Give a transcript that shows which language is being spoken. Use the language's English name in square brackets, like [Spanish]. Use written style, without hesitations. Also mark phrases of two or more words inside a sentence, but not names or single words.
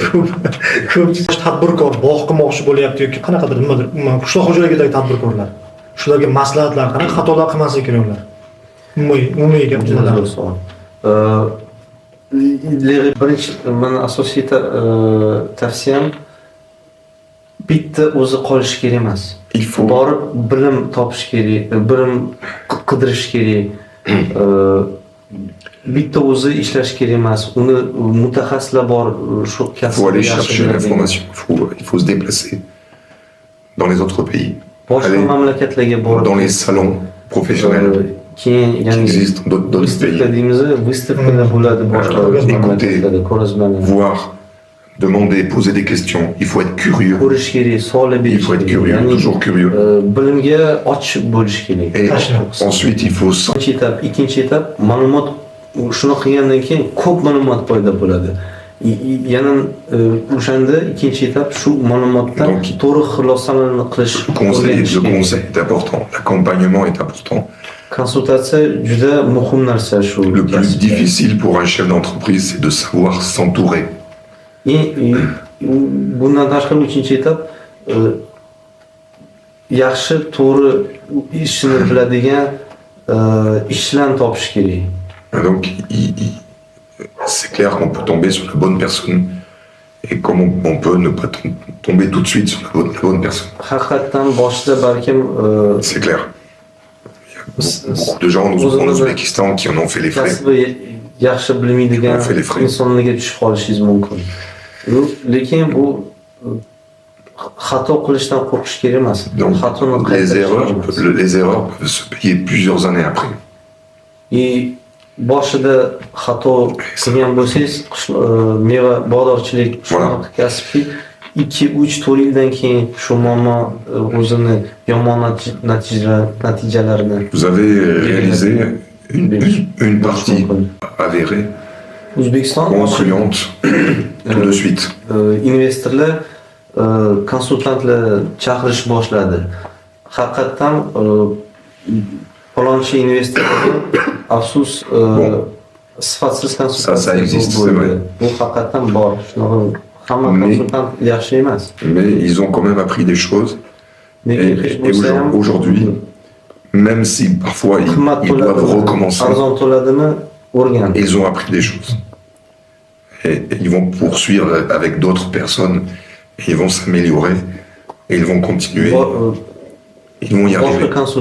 [Uzbek] Ko'p tadbirkor bog' qilmoqchi bo'lyapti yoki qanaqadir nimadir, umuman qishloq xo'jaligidagi tadbirkorlar. Shularga maslahatlar, qanaqa xatolar qilmaslik kerak ular? Umumiy gap nimalar? Birinchi meni asosiy tavsiyam bitta o'zi qolish kerak emas. [French] il faut [Uzbek] Borib bilim topish kerak, bilim qidirish kerak. Bitta o'zi ishlash kerak emas. Uni mutaxassislar bor shu kasbni. [French] faut aller chercher l'information, il faut se déplacer dans les autres pays, [Uzbek] Boshqa [French] aller [Uzbek] mamlakatlarga borib [French] dans les salons professionnels [Uzbek] keyin [French] qui [Uzbek] ya'ni [French] existent dans d'autres [Uzbek] выставка [French] pays, [Uzbek] deymiz, выставkalar bo'ladi boshqa mamlakatlarda, ko'rgazmalar. [French] voir, demander, poser des questions. Il faut être curieux. [Uzbek] Ko'rish kerak, savol [French] Il [Uzbek] berish [French] faut être [Uzbek] kerak. [French] curieux, [Uzbek] Ya'ni [French] toujours curieux. [Uzbek] bilimga ochiq bo'lish kerak. [French] Et ensuite, il faut [Uzbek] Birinchi etap, ikkinchi etap ma'lumot shuni qilgandan keyin ko'p ma'lumot paydo bo'ladi. Yana o'shanda ikkinchi etap shu ma'lumotdan [French] Donc, [Uzbek] to'g'ri xulosalarni qilish. [French] Le conseil est important, l'accompagnement est important. [Uzbek] Konsultatsiya juda muhim narsa shu. [French] Le plus difficile pour un chef d'entreprise, c'est de savoir s'entourer. [Uzbek] Bundan tashqari uchinchi etap yaxshi to'g'ri ishini biladigan ishchilarni topish kerak. [French] Donc, c'est clair qu'on peut tomber sur la bonne personne et comme on peut ne pas tomber tout de suite sur la bonne personne. [Uzbek] Haqiqatdan boshida balkim [French] C'est clair. Il y a beaucoup de gens en Ouzbékistan qui en ont fait les frais. [Uzbek] kasbi yaxshi bilmaydigan insonlarga tushib qolishingiz mumkin. Lekin bu xato qilishdan qo'rqish kerak emas. [French] Donc, les erreurs peuvent se payer plusieurs années après. [Uzbek] Boshida xato qilgan bo'lsangiz, meva bog'dorchilik shunaqa kasbki 2-3-4 yildan keyin shu muammo o'zini yomon natijalarini. [French] Vous avez réalisé une partie avérée, concluante, tout de suite. [Uzbek] Investorlar konsultantlar chaqirish boshladi. Haqiqatan falonchi investorga afsus sifatsiz konsultant. [French] Ça existe, c'est vrai. [Uzbek] Bu haqiqatan bor. Hamma konsultant yaxshi emas. [French] Mais ils ont quand même appris des choses. Et aujourd'hui, même si parfois ils doivent recommencer, ils ont appris des choses. Et ils vont poursuivre avec d'autres personnes, et ils vont s'améliorer, et ils vont continuer, ils vont y arriver.